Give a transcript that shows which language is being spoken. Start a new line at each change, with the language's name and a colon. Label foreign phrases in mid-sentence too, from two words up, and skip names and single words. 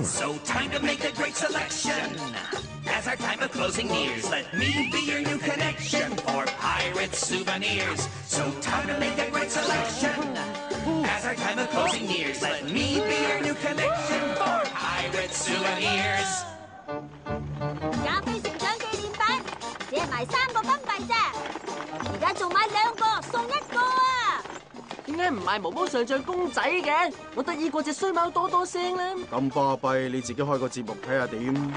English: So time to make a great selection. As our time of closing nears, let me be your new connection for pirate souvenirs. So time to make a great selection. As our time of closing nears, let me be your new connection for pirate souvenirs.
Cantonese: 廿飛船長紀念版，只係賣3個金幣咋，而家仲買2個送1個啊！點解唔賣毛毛上將公仔嘅？我得意過隻衰貓多多聲啦！咁巴閉，你自己開個節目睇下點？